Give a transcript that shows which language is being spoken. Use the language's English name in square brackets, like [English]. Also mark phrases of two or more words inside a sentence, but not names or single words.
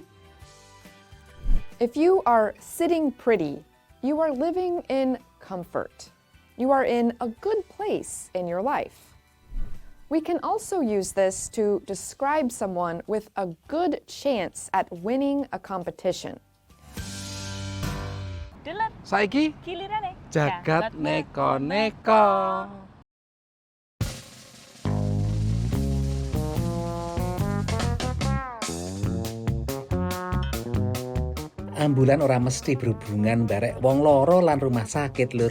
[English] If you are sitting pretty, you are living in comfort. You are in a good place in your life. We can also use this to describe someone with a good chance at winning a competition. [Javanese] Saiki gilirane jagat neko-neko. Ambulan ora mesti berhubungan barek wong loro lan rumah sakit, Lur.